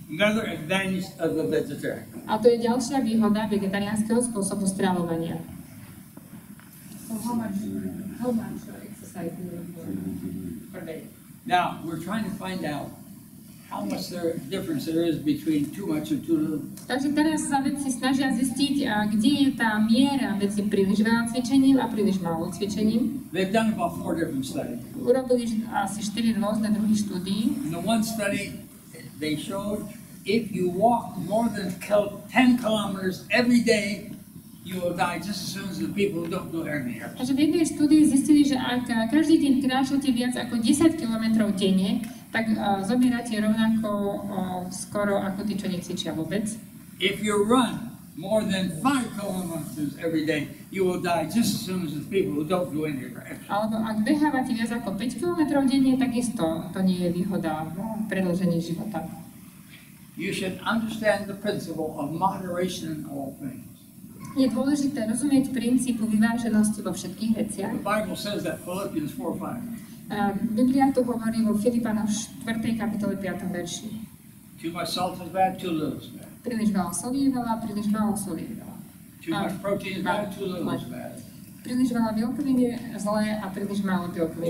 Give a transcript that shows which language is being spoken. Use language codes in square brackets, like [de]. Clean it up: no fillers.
[en] Another advantage of the vegetarian. [sk] A to je ďalšia výhoda vegetariánskeho spôsobu stravovania. [en] So how much exercise do you do per day? Now, we're trying to find out how much difference there is between too much and too little. [sk] Takže teraz sa vedci snažia zistiť, kde je tá miera medzi príliš veľa cvičením a príliš málo cvičením. [en] They've done about 4 different studies. [sk] Urobili asi 4 rôzne druhy štúdií. [en] In the one study, they showed if you walk more than 10 kilometers every day, you will die just as soon as the people who don't do anything. [sk] Takže v jednej štúdii zistili, že ak každý deň kráčate viac ako 10 km denne, tak zomierate rovnako skoro ako tí, čo necvičia vôbec. [en] If you run more than 5 kilometers every day, you will die just as soon as the people who don't do anything. [sk] Alebo ak behávate viac ako 5 km denne, takisto to nie je výhoda v predĺžení života. [en] You should understand the principle of moderation in all things. [sk] Je dôležité rozumieť princípu vyváženosti vo všetkých veciach. [en] The Bible says that Philippians 4:5. [sk] Biblia tu hovorí vo Filipánoch 4. kapitole 5. verši. [en] Too much salt is bad, too little is bad. [sk] Príliš veľa solí je veľa, príliš málo solí je veľa. [en] Too much protein is bad, too little is bad. [sk] Príliš veľa bielkovín je zlé a príliš málo bielkovín